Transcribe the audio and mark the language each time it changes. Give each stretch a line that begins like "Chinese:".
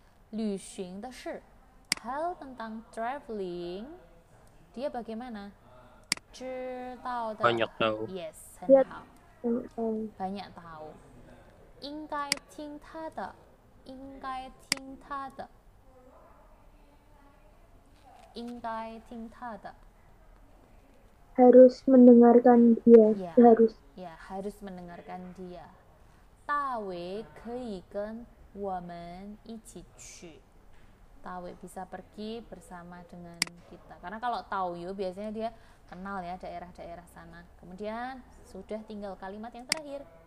Chinese: 旅行的事
Indonesian: hal tentang traveling, dia bagaimana?
Chinese: 知道的
Indonesian: banyak tahu. Yes, 很好, banyak tahu.
Chinese: 应该听他的 应该听他的 应该听他的
Indonesian: Harus mendengarkan dia. Ya, harus mendengarkan dia.
Chinese: 大伟可以跟我们一起去.
Indonesian: Tawe bisa pergi bersama dengan kita. Karena kalau Taoyo biasanya dia kenal ya daerah-daerah sana. Kemudian sudah tinggal kalimat yang terakhir.